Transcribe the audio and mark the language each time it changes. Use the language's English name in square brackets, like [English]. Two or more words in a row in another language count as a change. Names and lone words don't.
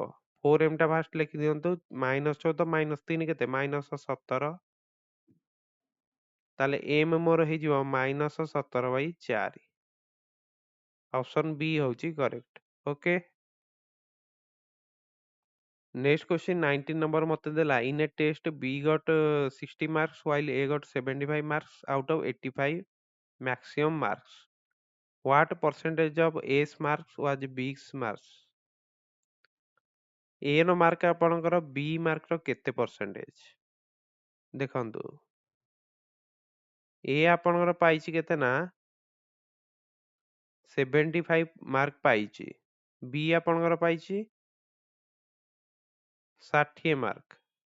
[Odia] 4m ଟା ଫାଷ୍ଟ ଲେଖି ଦିଅନ୍ତୁ। -14 -3 କେତେ? -17। ତାହେଲେ m ମୋର ହେଇଯିବ -17/4। ଅପସନ B ହଉଛି କରେକ୍ଟ। ଓକେ। [English] next question 19 number [Odia] ମତେ ଦେଲା [English] in a test B got 60 marks while A got 75 marks out of 85 maximum marks. What percentage of A's marks was B's marks? [Odia] A ର ମାର୍କ ଆପଣଙ୍କର B ମାର୍କ ର କେତେ ପରସେଣ୍ଟେଜ? ଦେଖନ୍ତୁ A ଆପଣଙ୍କର ପାଇଛି କେତେ ନା 75 ମାର୍କ ପାଇଛି। B ଆପଣଙ୍କର ପାଇଛି 60 ମାର୍କ।